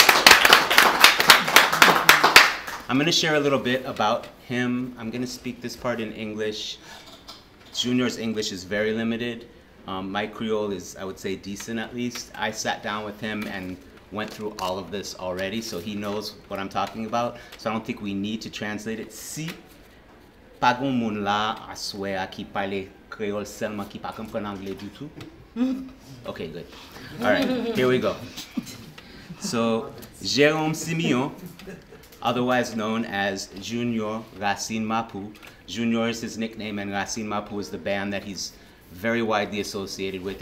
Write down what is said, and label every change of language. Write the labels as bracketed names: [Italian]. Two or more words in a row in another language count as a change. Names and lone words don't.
[English] I'm going to share a little bit about him. I'm going to speak this part in English. Junior's English is very limited. My Creole is, I would say, decent at least. I sat down with him and went through all of this already, so he knows what I'm talking about. So I don't think we need to translate it. [Haitian Creole] Si pa gon moun la aswe ki parle Creole seulement ki pa comprend anglais du tout. [English] Okay, good. All right, here we go. So Jérôme Siméon, otherwise known as Junior Racine Mapou. Junior is his nickname, and Racine Mapou is the band that he's very widely associated with.